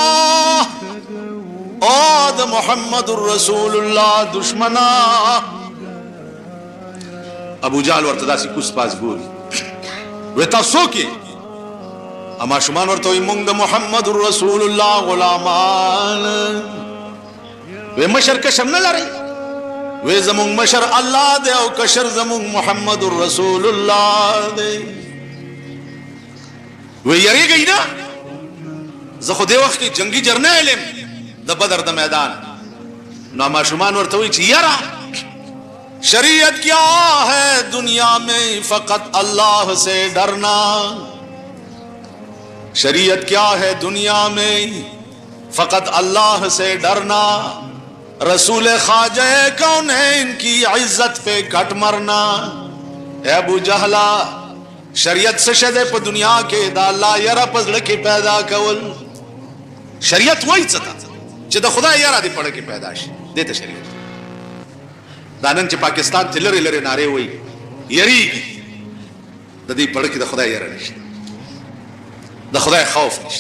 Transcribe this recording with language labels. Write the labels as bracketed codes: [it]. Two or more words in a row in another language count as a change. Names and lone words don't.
[ps] او د محمد رسول الله دشمنا ابو جهل ورته داسې کوس پاس ګوري وې تاسو کې اما شومان ورته موږ د محمد رسول الله غلامان وې مشر کشم نه لري وې زمون مشر الله دی او کشر زمون محمد رسول الله دی وې یریږي نه زه خو دې وخت کې جنگي جرنیل د بدر د میدان نو ما شومان ورته وی چې یرا [ur] شریعت کیا ہے دنیا میں فقط اللہ سے ڈرنا شریعت کیا ہے دنیا میں فقط اللہ سے ڈرنا رسول خواجہ کونین کی عزت پہ کٹ مرنا [ps] اے ابو جہلا شریعت څه شی دی په دنیا کې د الله یره په زړه کې پیدا کول. شریعت وایي څه ته چې د خدای یره دې په زړه کې پیدا شي، دې ته شریعت. دا نن چې پاکستان ته لرې لرې نارې وایي یریږي، د دې په زړه کې د خدای یره نشته، د خدای خوف نشته.